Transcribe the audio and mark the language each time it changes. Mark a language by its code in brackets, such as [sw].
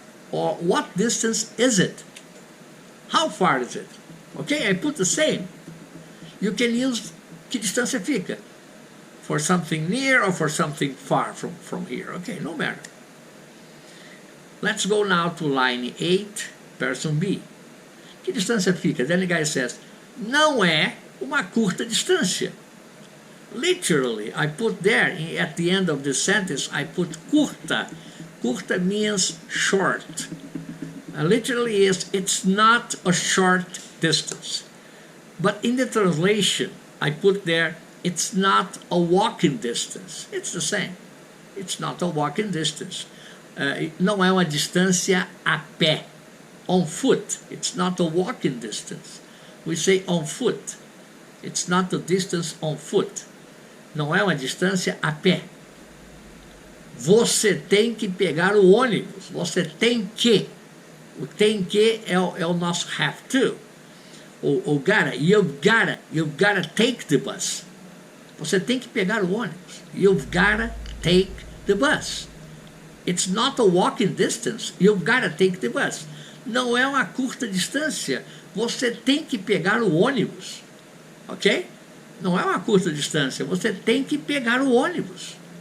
[en] Or what distance is it? How far is it? Okay, I put the same. You can use [pt] que distância fica [en] for something near or for something far from here. Okay, no matter. Let's go now to line 8, person B. [pt] Que distância fica? [en] Then the guy says, [pt] não é uma curta distância. [en] Literally, I put there, at the end of the sentence, I put curta. Curta means short. Literally is, it's not a short distance. But in the translation, I put there, it's not a walking distance. It's the same. It's not a walking distance. [pt] Não é uma distância a pé. [en] On foot. It's not a walking distance. We say on foot. It's not a distance on foot. [pt] Não é uma distância a pé. Você tem que pegar o ônibus. Você tem que. O tem que é o nosso have to. O gotta. [en] You've gotta take the bus. [pt] Você tem que pegar o ônibus. [en] You've gotta take the bus. It's not a walking distance. You've gotta take the bus. [pt] Não é uma curta distância. Você tem que pegar o ônibus. Ok? Não é uma curta distância. Você tem que pegar o ônibus.